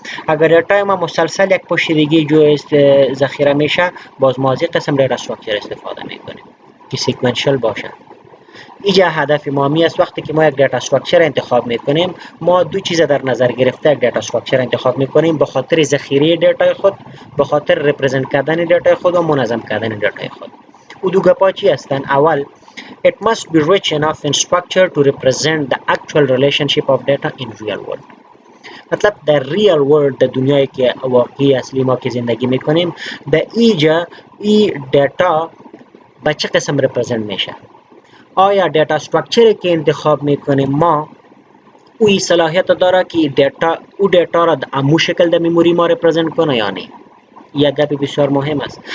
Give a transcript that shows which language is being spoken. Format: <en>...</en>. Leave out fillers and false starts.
<fa>اگر دیتا ما مسلسل یک پشت دیگه جو ذخیره میشه، باز ما از یک قسم دیتا استراکچر استفاده میکنیم که سیکونشل باشه. اینجا هدف ما می است وقتی که ما یک دیتا استراکچر انتخاب میکنیم، ما دو چیز در نظر گرفته یک دیتا استراکچر انتخاب میکنیم، به خاطر ذخیره دیتا خود، به خاطر رپرزنت کردن دیتا خود و منظم کردن دیتا خود. او دو گپا چی هستن؟ اول،</fa> <en>it must be rich enough in structure to represent the actual relationship of data in real world.</en> <fa>مطلب در ریال ورلد، در دنیایی که واقعی اصلی ما که زندگی میکنیم، در اینجا این دیتا به چه قسم رپرزنت میشه؟ آیا دیتا استراکچری که انتخاب میکنیم ما او صلاحیت داره که دیتا را در امو شکل در میموری ما رپرزنت کنه یا نه؟ یک گپ بسیار مهم است.</fa>